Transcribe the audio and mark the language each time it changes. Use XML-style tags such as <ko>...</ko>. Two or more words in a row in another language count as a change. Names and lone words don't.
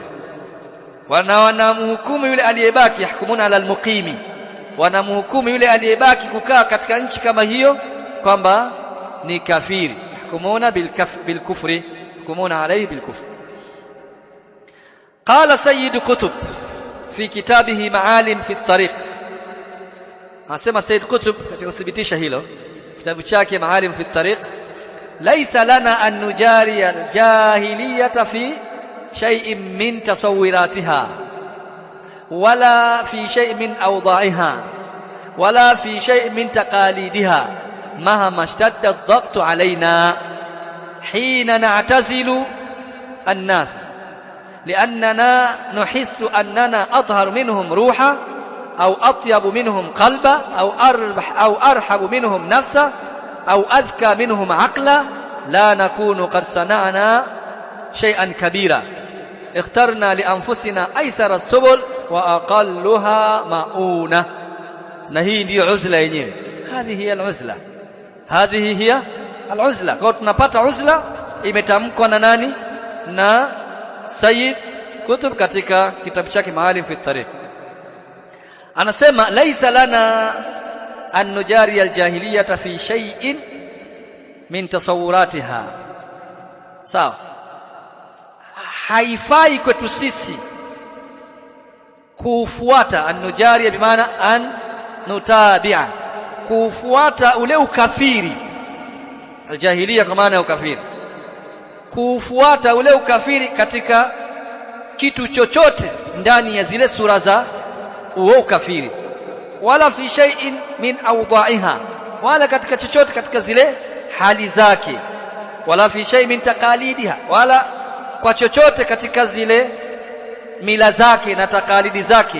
<sw>Wanamhukumu yule aliyebaki,</sw> <ar>يحكمون على المقيم,</ar> <sw>wanamhukumu yule aliyebaki kukaa katika nchi kama hiyo kwamba ni kafiri.</sw> <ar>يحكمون بالكفر، يحكمون عليه بالكفر. قال سيد قطب في كتابه معالم في الطريق,</ar> <sw>asema Sayyid Qutb katika kuthibitisha hilo kitabu chake Maalim fi</sw> <ar>الطريق، ليس لنا أن نجاري الجاهلية في شيء من تصوراتها ولا في شيء من tasawwiratiha wala fi shay'in min أوضاعها ولا في شيء من تقاليدها مهما اشتد الضغط علينا حين نعتزل الناس لأننا نحس أننا أطهر منهم روحا أو أطيب منهم قلبا أو أرحب منهم نفسا أو أذكى منهم عقلا لا نكون قد صنعنا شيئا كبيرا اخترنا لأنفسنا أيسر السبل وأقلها مؤونة. نهي دي عزلة yenyewe. هذه هي العزلة، هذه هي العزلة.</ar> <sw>kwa tunapata uzla imetamkwa na nani? Na Sayyid Qutb katika kitabu chake Maalim fi at-Tariq.</sw> <ar>Anasema ليس لنا أن نجاري الجاهلية في شيء من تصوراتها.</ar> <sw>Sawa, haifai kwetu sisi kufuata an-nujari,</sw> <ar>بمعنى أن نتابع,</ar> <sw>kufuata ule ukafiri. Al-jahiliya kwa maana ya ukafiri, kufuata ule ukafiri katika kitu chochote ndani ya zile sura za uo ukafiri,</sw> <ar>ولا في شيء من أوضاعها,</ar> <sw>wala katika chochote katika zile hali zake,</sw> <ar>ولا في شيء من تقاليدها,</ar> <sw>wala kwa chochote katika zile mila zake na takalidi zake.</sw>